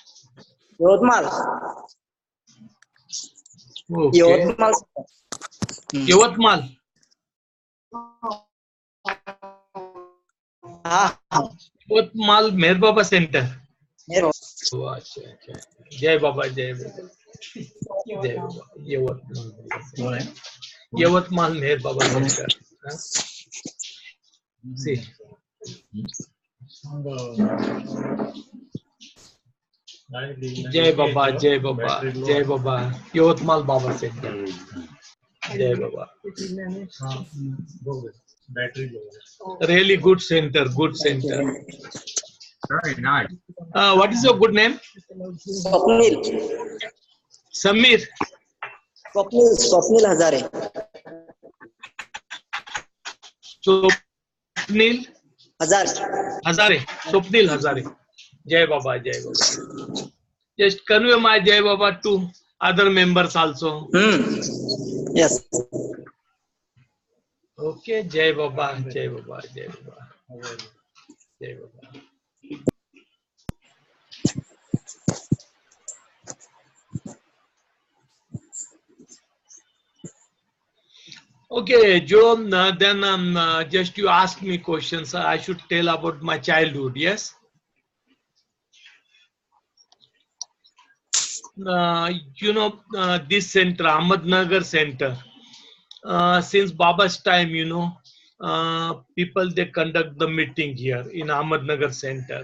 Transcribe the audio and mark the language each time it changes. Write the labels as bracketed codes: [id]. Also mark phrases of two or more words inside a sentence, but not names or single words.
[en] Okay. Yavatmal. Yavatmal Meher Baba Center. [hi] Oh, अच्छा. जय बाबा, जय बाबा. जय बाबा. Yavatmal. [en] Yavatmal Meher Baba Center. Huh? See. [hi] जय बाबा, जय बाबा, जय बाबा. [en] Yavatmal Baba Center. [hi] जय बाबा. [en] Really good center, good center. Very nice. What is your good name? Samir. Swapnil Hazare. Swapnil Hazare. [hi] Swapnil Hazare. जय बाबा, जय बाबा. [en] Just convey my [hi] जय बाबा [en] to other members also. Yes. [hi] Okay, जय बाबा, जय बाबा, जय बाबा. जय बाबा. [en] Okay, Joe, then just you ask me questions. I should tell about my childhood, yes? This center, Ahmednagar Center, since Baba's time, people, they conduct the meeting here in Ahmednagar Center.